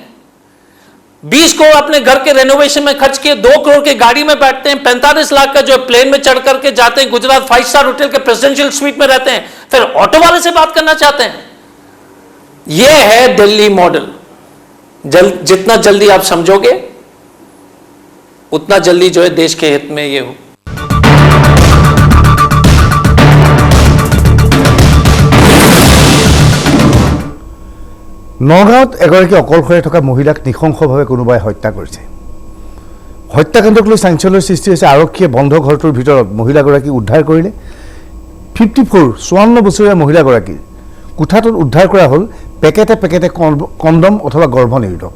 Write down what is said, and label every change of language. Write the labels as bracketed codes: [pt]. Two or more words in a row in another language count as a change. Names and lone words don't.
[hi] 20 करोड़ अपने घर के रेनोवेशन में खर्च किए, 2 करोड़ की गाड़ी में बैठते हैं, 45 लाख का जो प्लेन में चढ़ करके जाते हैं गुजरात 5 स्टार होटल के प्रेसिडेंशियल स्वीट में रहते हैं, फिर ऑटो वाले से बात करना चाहते हैं। यह है दिल्ली मॉडल। जितना जल्दी आप समझोगे उतना जल्दी जो है देश के हित में ये हो। [as] নগাঁৱত এগৰাকী অকলশৰে থকা মহিলাক নৃশংসভাৱে কোনোবাই হত্যা কৰিছে। হত্যাকাণ্ডক লৈ চাঞ্চল্যৰ সৃষ্টি হৈছে। আৰক্ষীয়ে বন্ধ ঘৰটোৰ ভিতৰত মহিলাগৰাকীক উদ্ধাৰ কৰিলে। 54 বছৰীয়া মহিলাগৰাকীৰ কোঠাটোত উদ্ধাৰ কৰা হ'ল পেকেটে পেকেটে কণ্ডম অথবা গৰ্ভনিৰোধক।